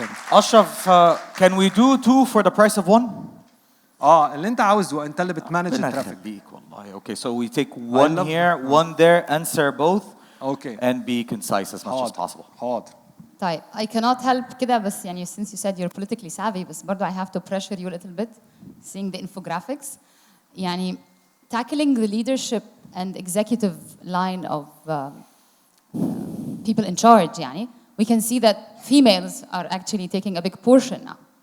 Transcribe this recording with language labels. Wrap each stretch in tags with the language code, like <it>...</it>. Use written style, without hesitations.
<en>Ashraf, can we do 2 for the price of 1?</en> <ar>اللي انت عاوزه انت اللي بتمانج الترافيك.</ar> <en>Okay, so we take 1 here, 1 there, answer both. Okay. And be concise as much as possible.</en> <ar>حاضر. طيب,</ar> <en>I cannot help</en> <ar>كده بس يعني</ar> <en>since you said you're politically savvy</en> <ar>بس برضو</ar> <en>I have to pressure you a little bit seeing the infographics.</en> <ar>يعني</ar> <en>tackling the leadership and executive line of people in charge يعني we can see that females are actually taking a big portion now.</en>